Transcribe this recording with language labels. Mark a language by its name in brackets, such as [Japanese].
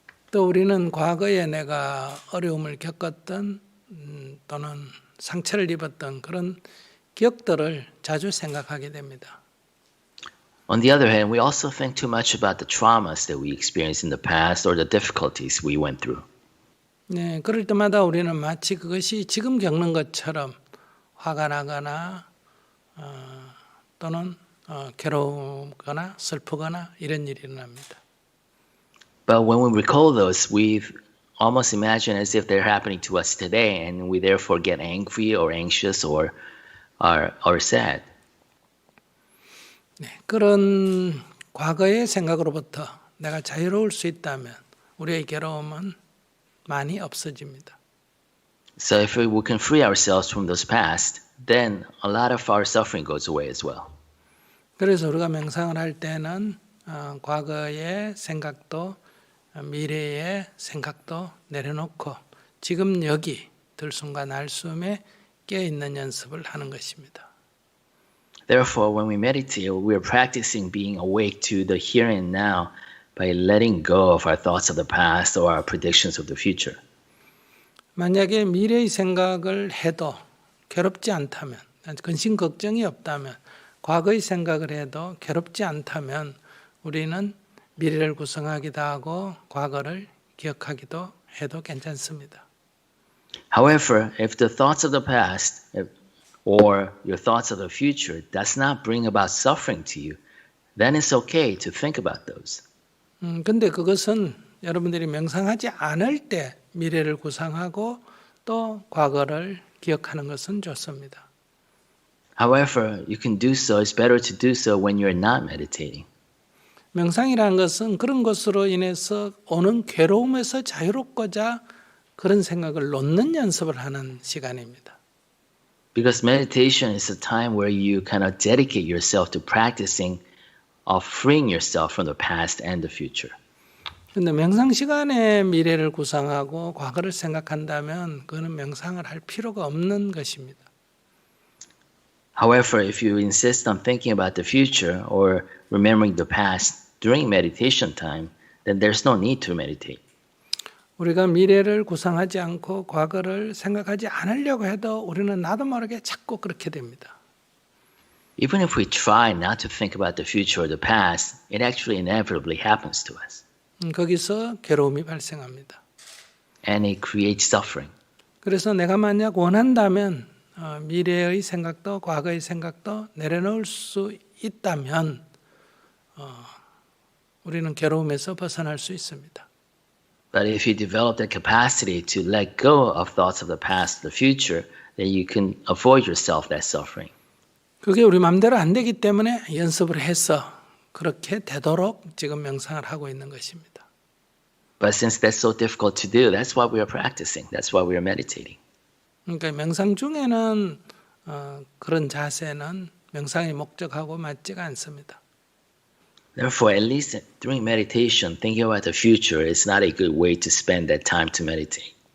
[Korean] 또 우리는 과거에 내가 어려움을 겪었던 또는 상처를 입었던 그런 기억들을 자주 생각하게 됩니다. [English] On the other hand, we also think too much about the traumas that we experienced in the past or the difficulties we went through. [Korean] 네, 그럴 때마다 우리는 마치 그것이 지금 겪는 것처럼 화가 나거나 또는 괴로우거나 슬프거나 이런 일이 일어납니다. [English] But when we recall those, we almost imagine as if they're happening to us today, and we therefore get angry or anxious or sad. [Korean] 네, 그런 과거의 생각으로부터 내가 자유로울 수 있다면 우리의 괴로움은 많이 없어집니다. [English] So if we can free ourselves from those past, then a lot of our suffering goes away as well. [Korean] 그래서 우리가 명상을 할 때는 과거의 생각도 미래의 생각도 내려놓고 지금 여기 들숨과 날숨에 깨어있는 연습을 하는 것입니다. [English] Therefore, when we meditate, we are practicing being awake to the here and now by letting go of our thoughts of the past or our predictions of the future. [Korean] 만약에 미래의 생각을 해도 괴롭지 않다면, 근심 걱정이 없다면, 과거의 생각을 해도 괴롭지 않다면 우리는 미래를 구성하기도 하고 과거를 기억하기도 해도 괜찮습니다. [English] However, if the thoughts of the past or your thoughts of the future does not bring about suffering to you, then it's okay to think about those. [Korean] 근데 그것은 여러분들이 명상하지 않을 때 미래를 구상하고 또 과거를 기억하는 것은 좋습니다. [English] However, you can do so. It's better to do so when you're not meditating. [Korean] 명상이라는 것은 그런 것으로 인해서 오는 괴로움에서 자유롭고자 그런 생각을 놓는 연습을 하는 시간입니다. [English] Because meditation is a time where you kind of dedicate yourself to practicing of freeing yourself from the past and the future. [Korean] 그런데 명상 시간에 미래를 구상하고 과거를 생각한다면 그는 명상을 할 필요가 없는 것입니다. [English] However, if you insist on thinking about the future or remembering the past during meditation time, then there's no need to meditate. [Korean] 우리가 미래를 구상하지 않고 과거를 생각하지 않으려고 해도 우리는 나도 모르게 자꾸 그렇게 됩니다. [English] Even if we try not to think about the future or the past, it actually inevitably happens to us. [Korean] 거기서 괴로움이 발생합니다. [English] And it creates suffering. [Korean] 그래서 내가 만약 원한다면 미래의 생각도 과거의 생각도 내려놓을 수 있다면 우리는 괴로움에서 벗어날 수 있습니다. [English] But if you develop the capacity to let go of thoughts of the past, the future, then you can avoid yourself that suffering. [Korean] 그게 우리 마음대로 안 되기 때문에 연습을 해서 그렇게 되도록 지금 명상을 하고 있는 것입니다. [English] But since that's so difficult to do, that's why we are practicing. That's why we are meditating. [Korean] 그러니까 명상 중에는 그런 자세는 명상의 목적하고 맞지가 않습니다. [English] Therefore, at least during meditation, thinking about the future is not a good way to spend that time to meditate.